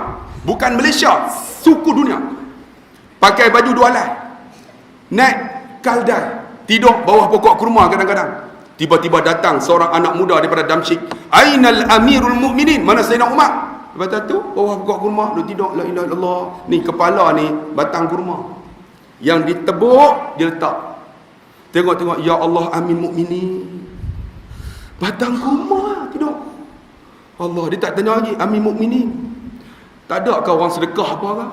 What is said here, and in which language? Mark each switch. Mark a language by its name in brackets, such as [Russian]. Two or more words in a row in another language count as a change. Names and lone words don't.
[Malay] Bukan Malaysia, suku dunia. Pakai baju 2 helai. Naik kaldai, tidur bawah pokok kurma kadang-kadang. Tiba-tiba datang seorang anak muda daripada Damsyik. [Arabic] أين أمير المؤمنين? [Malay] Mana Sayyidina Umar? Lepas tu bawah pokok kurma dia tidur, [Arabic] لا إله إلا الله. [Malay] Ni kepala ni batang kurma. Yang ditebuk dia letak. Tengok-tengok, [Arabic] يا الله أمين مؤمنين. [Malay] Batang kurma tidur. Allah, dia tak tanya lagi, [Arabic] أمين مؤمنين. [Malay] Tak ada ke orang sedekah apa ke?